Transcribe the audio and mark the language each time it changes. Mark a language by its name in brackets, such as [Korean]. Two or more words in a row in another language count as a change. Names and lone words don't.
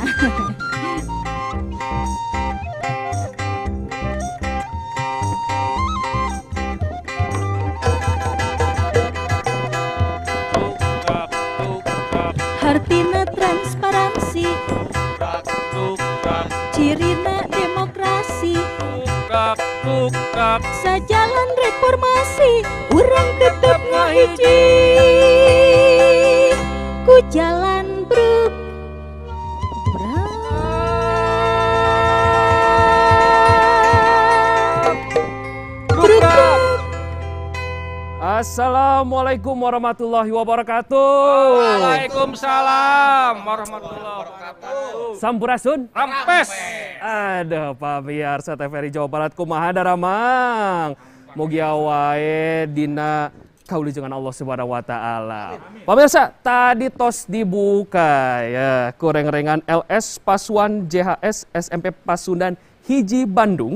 [Sundanese] Hartina transparansi, cirina demokrasi, sajalan reformasi, urang tetep ngahiji ku jalan Brukbrak. [Arabic] السلام عليكم ورحمة الله وبركاته. وعليكم السلام ورحمة الله وبركاته. [Sundanese] Sampurasun. Rampes. Aduh, pamirsa TVRI Jawa Barat kumaha daramang. Mugi wae dina kaulujengan [Arabic] الله سبحانه وتعالى. [Sundanese] Pemirsa, tadi tos dibuka ya kureng-rengan LS Pasuan JHS SMP Pasundan Hiji Bandung.